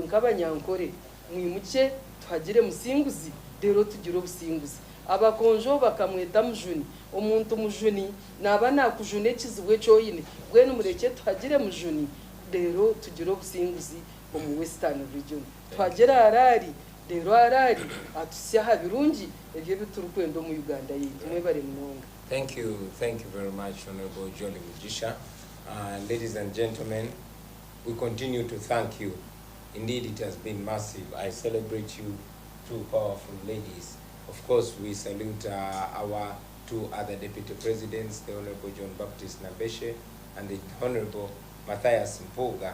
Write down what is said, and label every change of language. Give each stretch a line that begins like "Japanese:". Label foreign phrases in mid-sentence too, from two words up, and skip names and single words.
Nyankole: nk'abanyankore mwimuke tuhagire musinguzi rero tugire obusinguzi abakonjo bakamweta mujuni omuntu mujuni naba nakujune kizibwe cyoyine bwene mureke tuhagire mujuni rero tugire obusinguzi omu western region tuhagera arari rero arari atusyaha birungi ebyo biturukwenda mu Uganda yitu mwebare munonga.
English: Thank you very much, Honorable Jolly Mugisha. Ladies and gentlemen, we continue to thank you. Indeed, it has been massive. I celebrate you, two powerful ladies. Of course, we salute our two other deputy presidents, the Honorable John Baptist Nabeshe and the Honorable Matthias Mpuga.